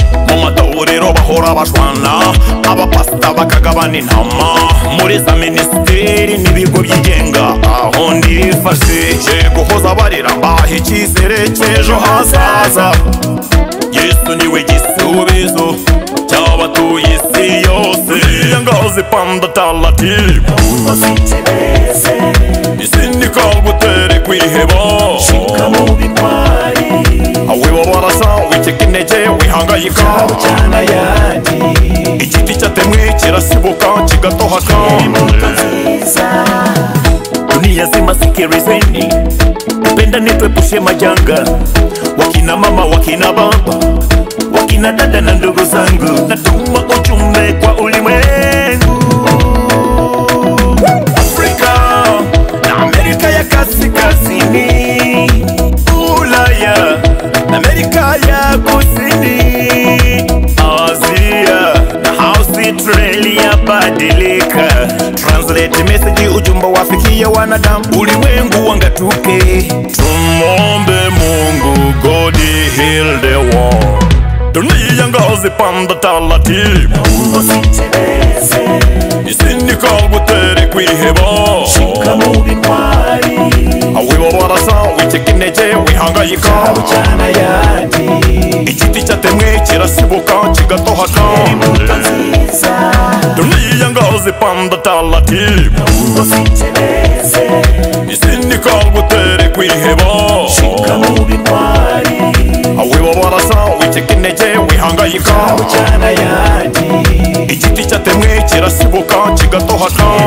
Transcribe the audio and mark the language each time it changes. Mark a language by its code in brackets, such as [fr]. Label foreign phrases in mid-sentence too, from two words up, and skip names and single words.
[rw] Mu matorero bahora bashwana, abapasita bakagabana intama. Muri za minisiteri n'ibigo byigenga, aho ndifashe. Je guhoza barira, mbaha icyizere cy'ejo hazaza. Yesu niwe gisubizo cy'abatuye isi yose. [sw] Iya ngazi panda taratibu. [rw] Isi nikagutere kwiheba. Awe babarasa, wicika intege, wihangayika. Igiti cyatemwe kirasibuka, kigatohaka. [sw] Dunia zima sikirizeni, pendane tuepushe majanga. Wakina mama, wakina baba, wakina dada na ndugu zangu, natuma ujumbe kwa ulimwengu. Afrika na Amerika ya Kaskazini, Ulaya na Amerika ya Kusini, Asia na Australia, badilika. [en] Translate message, [sw] ujumbe wafikie wanadamu. Ulimwengu wangatuke. Tumombe Mungu, [en] God heal the world. [sw] Dunia ngazi panda taratibu. [rw] Isi nikagutere kwiheba. Awe babarasa, wicika intege, wihangayika. Igiti cyatemwe kirasibuka, kigatohaka. [sw] Dunia ngazi panda taratibu. [rw] Isi nikagutere kwiheba. Awe babarasa, wicika intege, wihangayika. Igiti cyatemwe kirasibuka, kigatohaka.